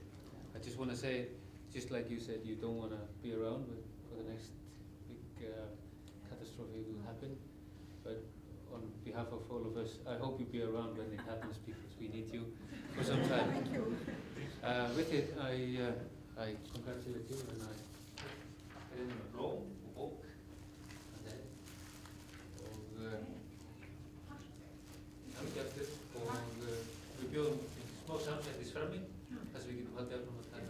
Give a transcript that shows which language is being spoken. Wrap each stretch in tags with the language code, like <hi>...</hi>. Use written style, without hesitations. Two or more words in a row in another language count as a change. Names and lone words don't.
<en>I just want to say, just like you said, you don't want to be around for the next big catastrophe will happen. But on behalf of all of us, I hope you be around when it happens, because we need you for some time. Thank you. With it, I congratulate you, and I</en> <is>er inn með blóm og bók og við bjóðum smá samsættis frammi þar sem við getum haldið áfram að</is>